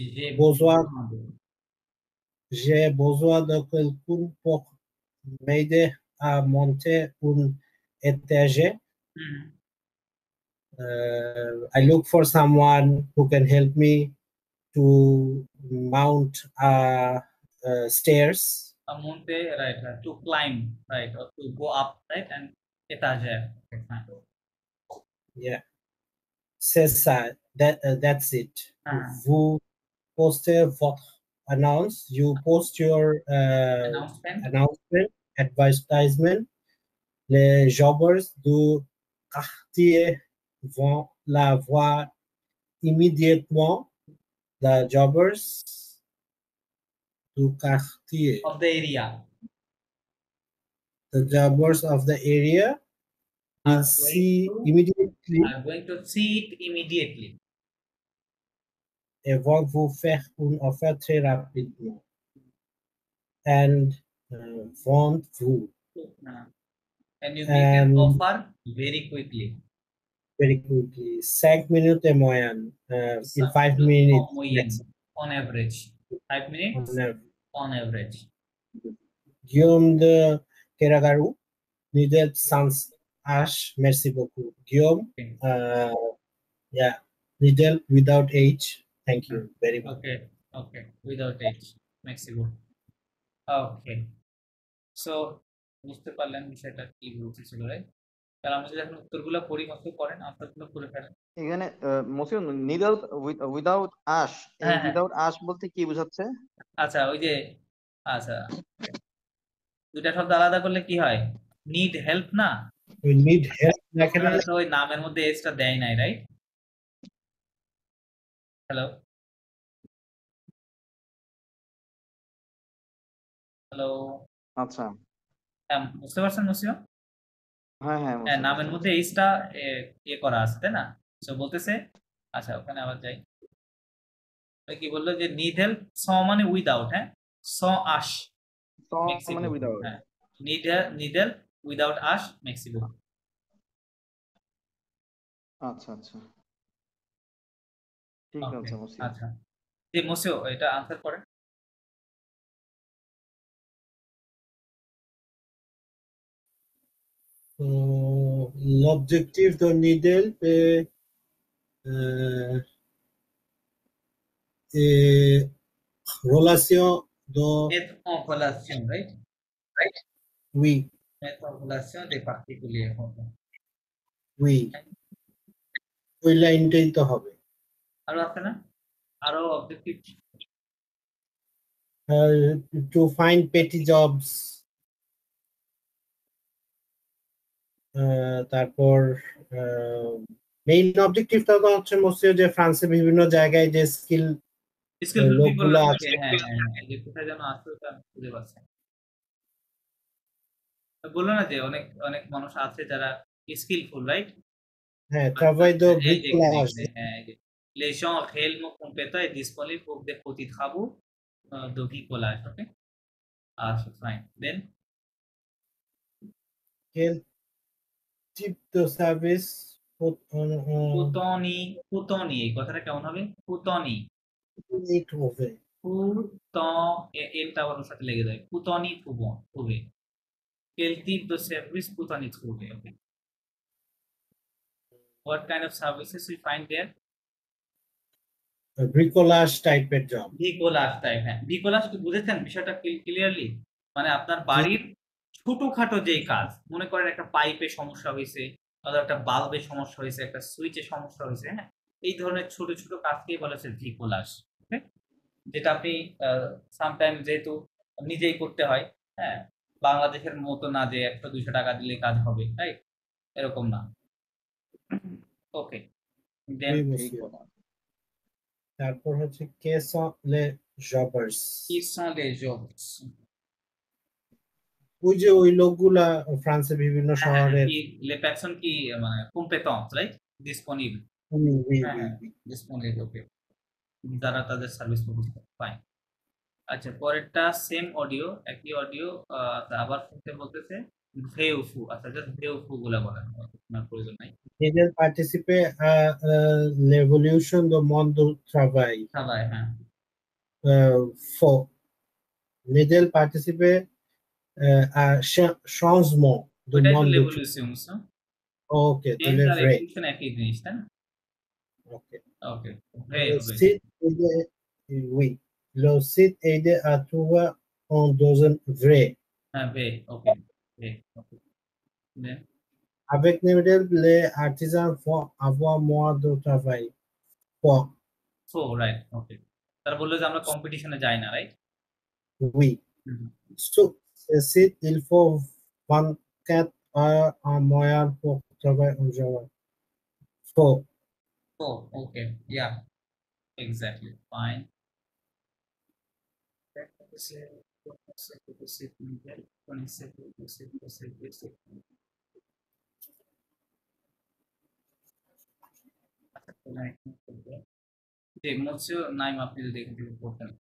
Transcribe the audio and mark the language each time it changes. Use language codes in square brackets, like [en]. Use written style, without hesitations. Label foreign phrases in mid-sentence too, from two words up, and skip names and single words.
[fr] J'ai besoin de quelqu'un pour m'aider à monter une étagère. [en] I look for someone who can help me to mount stairs. Monte, right, to climb, right, or to go up, right, and étagère. Okay, fine. Yeah. [fr] C'est ça. [en] That's it. [fr] Vous postez votre annonce. [en] You post your announcement, advertisement. [fr] Les jobbers du quartier vont la voir immédiatement. [en] The jobbers [fr] du quartier. [en] Of the area. The jobbers of the area will see immediately. Are going to see it immediately. [fr] Et vont vous faire une offre très rapidement. And vont vous. [en] And you make an offer very quickly. Very quickly. 5 minutes [fr] et moyenne. [en] In 5 minutes. Yes. On average. 5 minutes on average. [fr] Guillaume de Keragaru, Nidel sans H. Merci beaucoup. [en] Guillaume, yeah, Nidel without H. Thank you very much. Okay, without H. Mexico. Okay. So, [bn] বুঝতে পারলেন বিষয়টা কি বলতেছিল, রাইট? তাহলে আমরা যদি এখন উত্তরগুলো পড়ি, মত করেন, আনসারগুলো পড়ে ফেলেন। এখানে মসিউ নিডল [en] without H, [bn] এই [en] without H [bn] বলতে কি বোঝাচ্ছে? আচ্ছা, ওই যে আচ্ছা, দুইটা শব্দ আলাদা করলে কি হয়? [en] need help [bn] না? [en] We need help. [bn] তো ওই নামের মধ্যে এসটা দেয় নাই, রাইট? [en] hello hello, [bn] আচ্ছা, বুঝতে পারছেন মসিও? হ্যাঁ, নামের মধ্যে এইসটা ইয়ে করা আছে, তাই না? সো বলতেছে, আচ্ছা ওখানে আবার যাই। কি বললো যে [en] need help, [bn] স মানে উইদাউট, হ্যাঁ, স আশ মানে উইদাউট, হ্যাঁ, [en] need help without H [bn] মেক্সিকো। আচ্ছা, ঠিক আছে মসিও। আচ্ছা, জি মসিও, এটা আনসার করেন। [fr] L'objectif de Nidel est relation de... Mettre en relation, right? Oui. Mettre en relation des particuliers. Oui. [bn] ওই লাইনটাই তো হবে। আরো আছে না? আরো অবজেক্টিভ? [en] To find petty jobs. [bn] তারপর মেইন অবজেক্টিভটা তো হচ্ছে মসিও যে ফ্রান্সে বিভিন্ন জায়গায় যে স্কিল লোকগুলো আছে, হ্যাঁ, যে কোথায় যেন আছে ওটা খুঁজে পাচ্ছি। বললো না যে অনেক অনেক মানুষ আছে যারা স্কিলফুল, রাইট? হ্যাঁ, [fr] travail de bricolage. Les gens réellement compétents et disponibles pour des petits travaux de bricolage, okay? [en] Fine. Then [fr] quel type de service? [bn] পুতনি, এই কথাটা কেমন হবে? পুতনি, এটা ওর সাথে লেগে যায়। [fr] পুতনি trouver. Quel type de service পুতনি trouver? [en] Okay. What kind of services we find there? [bn] Bricolage টাইপের জব। bricolage টাইপ, হ্যাঁ। bricolage কি বুঝেছেন বিষয়টা ক্লিয়ারলি? মানে আপনার বাড়ির ছোটখাটো যেই কাজ, মনে করেন একটা পাইপে সমস্যা হয়েছে, অথবা একটা বাল্বে সমস্যা হয়েছে, একটা সুইচে সমস্যা হয়েছে, হ্যাঁ, এই ধরনের ছোট ছোট কাজকেই বলা হচ্ছে bricolage, ওকে? যেটা আপনি সামটাইম যেহেতু নিজেই করতে হয়, হ্যাঁ, বাংলাদেশের মতো না যে 100-200 টাকা দিলে কাজ হবে, রাইট? এরকম না। [en] okay, then [bn] তারপর হচ্ছে কে [fr] sont les jobbers? কি sont les jobbers? [bn] ওই যে ওই লোকগুলা ফ্রান্সে বিভিন্ন শহরে [fr] les personnes qui মানে compétentes, right? disponible. disponible, [bn] ওকে, যারা তাদের [en] service provide [bn] করে। ফাইন। আচ্ছা, পরেরটা [en] same audio, [bn] একই অডিও, আবার শুনতে বলতেছে ভেউফু। আচ্ছা, জাস্ট ভেউফু গুলা বলেন, আপনার প্রয়োজন নাই। [fr] Nidel participe à l'évolution du monde du travail. [bn] হ্যাঁ। [fr] Nidel participe à changement du monde du l'évolution. OK, de l'évolution [bn] একই জিনিস, তাই না? [en] OK. [fr] Oui, le site aide à trouver un dozen vrai. [bn] হ্যাঁ, vrai, OK. [fr] Avec Nidel, les artisans vont avoir moins de travail. Quoi? [en] So right, okay. [bn] তারা বললো যে আমরা কম্পিটিশনে যাই না, রাইট? [fr] Oui. So, c'est il faut 24 heures en moyenne pour travailler un jour. Faux. [en] Oh, okay, yeah, exactly, fine. [bn] जी monsieur नाइम আপনি যদি এখান থেকে পড়তেন।